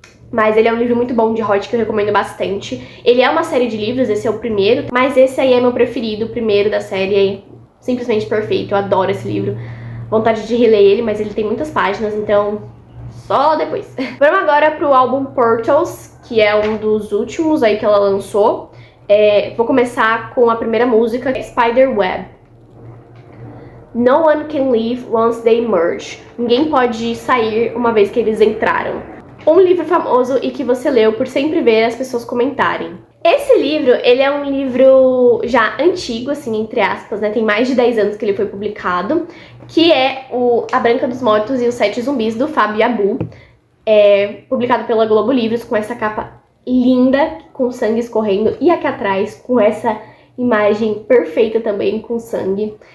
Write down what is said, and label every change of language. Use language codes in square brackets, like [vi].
[pt] Mas ele é um livro muito bom de hot que eu recomendo bastante. Ele é uma série de livros, esse é o primeiro, mas esse aí é meu preferido, o primeiro da série, é simplesmente perfeito, eu adoro esse livro. Vontade de reler ele, mas ele tem muitas páginas, então só depois. Vamos agora pro álbum Portals, que é um dos últimos aí que ela lançou. Vou começar com a primeira música, Spiderweb. [en] No one can leave once they merge. [pt] Ninguém pode sair uma vez que eles entraram. Um livro famoso e que você leu por sempre ver as pessoas comentarem. Esse livro, ele é um livro já antigo, assim, entre aspas, né? Tem mais de 10 anos que ele foi publicado, que é A Branca dos Mortos e os Sete Zumbis, do Fábio Yabu, publicado pela Globo Livros, com essa capa linda, com sangue escorrendo, e aqui atrás, com essa imagem perfeita também, com sangue.